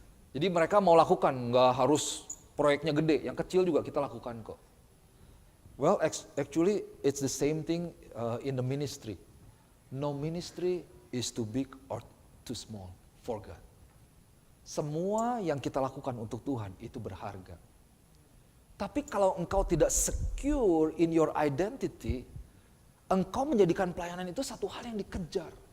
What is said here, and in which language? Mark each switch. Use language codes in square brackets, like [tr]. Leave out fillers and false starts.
[id] Jadi mereka mau lakukan, nggak harus proyeknya gede, yang kecil juga kita lakukan kok. [en] Actually it's the same thing in the ministry. No ministry is too big or too small for God. [id] Semua yang kita lakukan untuk Tuhan itu berharga. Tapi kalau engkau tidak [en] secure in your identity, [id] engkau menjadikan pelayanan itu satu hal yang dikejar.